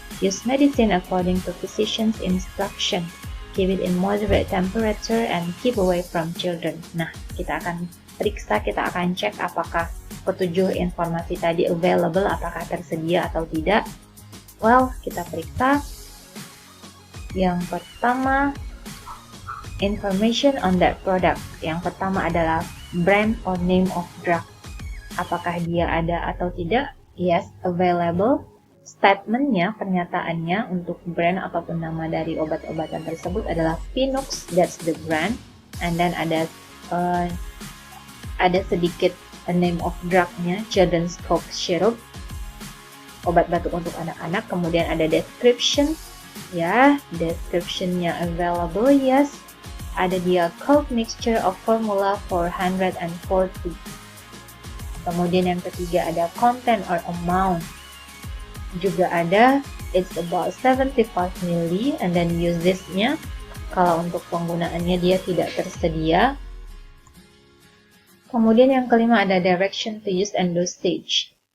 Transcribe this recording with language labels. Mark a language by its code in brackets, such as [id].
[en] Use medicine according to physician's instruction. Keep it in moderate temperature and keep away from children. [id] Nah, kita akan periksa, kita akan cek apakah ketujuh informasi tadi available, apakah tersedia atau tidak. Well, kita periksa. Yang pertama, [en] information on that product. [id] Yang pertama adalah brand or name of drug. Apakah dia ada atau tidak? [en] Yes, available. [id] Statementnya, pernyataannya untuk brand ataupun nama dari obat-obatan tersebut adalah Pinux, [en] that's the brand. [id] And then ada sedikit name of drug-nya, Children's Cough Syrup, obat batuk untuk anak-anak. Kemudian ada description, ya, description-nya available, yes. Ada dia [en] cough mixture of formula 440. [id] Kemudian yang ketiga ada content or amount. Juga ada [en] it's about 75 ml, and then [id] uses-nya, kalau untuk penggunaannya dia tidak tersedia. Kemudian yang kelima ada [en] direction to use and dosage.